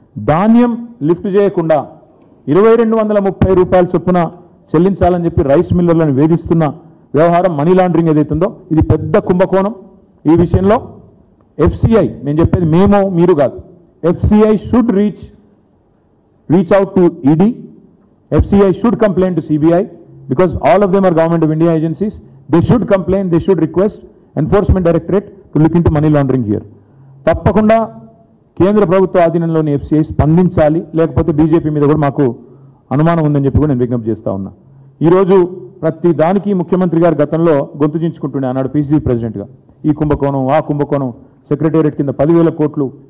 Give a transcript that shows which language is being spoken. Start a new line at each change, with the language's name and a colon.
Telugu: ధాన్యం లిఫ్ట్ చేయకుండా 2230 రూపాయల చొప్పున చెల్లించాలని చెప్పి రైస్ మిల్లర్లను వేధిస్తున్న వ్యవహారం, మనీ లాండరింగ్ ఏదైతుందో ఇది పెద్ద కుంభకోణం. ఈ విషయంలో ఎఫ్సిఐ, నేను చెప్పేది మేము మీరు కాదు, FCI
English: Should reach out to ED. FCI should complain to CBI because all of them are Government of India agencies. They should complain, they should request Enforcement Directorate to look into money laundering here.
Telugu: తప్పకుండా కేంద్ర ప్రభుత్వ ఆధీనంలోని FCI స్పందించాలి, లేకపోతే BJP మీద కూడా మాకు అనుమానం ఉందని చెప్పి కూడా నేను విజ్ఞప్తి చేస్తా ఉన్నా. ఈరోజు ప్రతి దానికి ముఖ్యమంత్రి గారు గతంలో గొంతు చించుకుంటుండే అన్నాడు PCC ప్రెసిడెంట్గా. ఈ కుంభకోణం, ఆ కుంభకోణం, సెక్రటేరియట్ కింద 10,000 కోట్లు